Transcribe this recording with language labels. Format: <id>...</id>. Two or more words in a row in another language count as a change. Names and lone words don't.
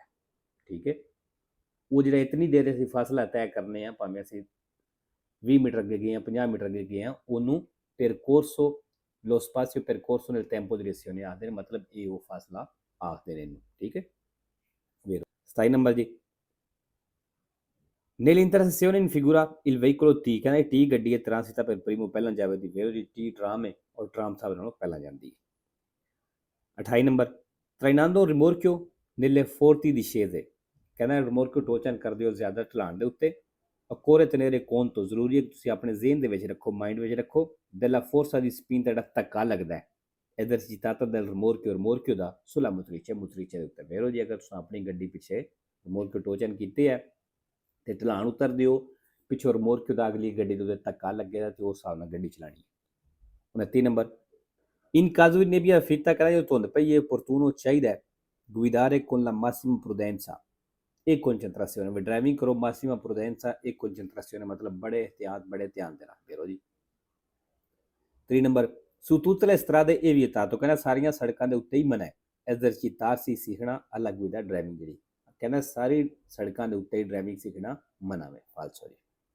<pa>ਠੀਕ ਹੈ, ਉਹ ਜਿਹੜਾ ਇਤਨੀ ਦੇਰ ਅਸੀਂ ਫਾਸਲਾ ਤੈਅ ਕਰਨੇ ਆ, ਭਾਵੇਂ ਅਸੀਂ 20 ਮੀਟਰ ਅੱਗੇ ਗਏ ਹਾਂ, 50 ਮੀਟਰ ਅੱਗੇ ਗਏ ਹਾਂ, ਉਹਨੂੰ</pa> <it>percorso lo spazio percorso nel tempo di reazione</it> <pa>ਆਖਦੇ ਨੇ, ਮਤਲਬ ਇਹ ਉਹ ਫਾਸਲਾ ਆਖਦੇ ਨੇ ਇਹਨੂੰ। ਠੀਕ ਹੈ, ਵੇਰੋ। 27 ਨੰਬਰ ਜੀ,</pa> <it>nell'intersezione in figura il veicolo T,</it> <pa>ਕਹਿੰਦਾ T ਗੱਡੀ ਹੈ</pa> <it>transita per primo,</it> <pa>ਪਹਿਲਾਂ ਜਾਵੇਗੀ। ਵੇਰੋ ਜੀ, T ਟਰਾਮ ਹੈ ਔਰ ਟਰਾਮ ਸਭ ਨਾਲੋਂ ਪਹਿਲਾਂ ਜਾਂਦੀ ਹੈ। 28 ਨੰਬਰ,</pa> <it>trainando rimorchio nelle forti discese,</it> <pa>ਕਹਿੰਦਾ ਰਿਮੋਰਕਿਓ ਟੋਚਨ ਕਰਦੇ ਹੋ ਜ਼ਿਆਦਾ ਢਲਾਣ ਦੇ ਉੱਤੇ।</pa> <it>occorre tenere conto,</it> <pa>ਜ਼ਰੂਰੀ ਹੈ ਕਿ ਤੁਸੀਂ ਆਪਣੇ ਜ਼ਿਹਨ ਦੇ ਵਿੱਚ ਰੱਖੋ, ਮਾਈਂਡ ਵਿੱਚ ਰੱਖੋ</pa> <it>della forza di spinta,</it> <pa>ਜਿਹੜਾ ਧੱਕਾ ਲੱਗਦਾ ਹੈ</pa> <it>esercitata dal rimorchio</it> <pa>ਦਾ</pa> <it>sulla motrice</it> <pa>ਦੇ ਉੱਤੇ। ਵੇਰੋ ਜੀ, ਅਗਰ ਤੁਸੀਂ ਆਪਣੀ ਗੱਡੀ ਪਿੱਛੇ ਰਿਮੋਰਕਿਓ ਟੋਚਨ ਕੀਤੇ ਹੈ ਤੇ ਢਲਾਣ ਉਤਰਦੇ ਹੋ, ਪਿੱਛੋਂ ਰਿਮੋਰਕਿਓ ਦਾ ਅਗਲੀ ਗੱਡੀ ਦੇ ਉੱਤੇ ਧੱਕਾ ਲੱਗੇਗਾ ਤੇ ਉਸ ਹਿਸਾਬ ਨਾਲ ਗੱਡੀ ਚਲਾਣੀ ਹੈ। 29 ਨੰਬਰ,</pa> <it>in caso di nebbia fitta,</it> <pa>ਕਹਿੰਦਾ ਜਦੋਂ ਧੁੰਦ ਪਈ ਹੈ</pa> <it>opportuno ਚਾਹੀਦਾ guidare con la massima prudenza e concentrazione,</it> <pa>ਵੀ ਡਰਾਈਵਿੰਗ ਕਰੋ</pa> <it>massima prudenza e concentrazione,</it> <pa>ਮਤਲਬ ਬੜੇ ਇਹਤਿਆਤ ਬੜੇ ਧਿਆਨ ਦੇ ਨਾਲ। ਵੇਰੋ ਜੀ। 3 ਨੰਬਰ,</pa> <it>su tutte le strade è vietato,</it> <pa>ਕਹਿੰਦਾ ਸਾਰੀਆਂ ਸੜਕਾਂ ਦੇ ਉੱਤੇ ਹੀ ਮਨਾ ਹੈ</pa> <it>esercitarsi, ਸਿੱਖਣਾ alla guida,</it> <pa>ਡਰਾਈਵਿੰਗ ਜਿਹੜੀ। ਕਹਿੰਦਾ ਸਾਰੀ ਸੜਕਾਂ ਦੇ ਉੱਤੇ ਹੀ ਡਰਾਈਵਿੰਗ ਸਿੱਖਣਾ ਮਨਾ ਹੈ। ਫਾਲਸੋ ਜੀ।</pa>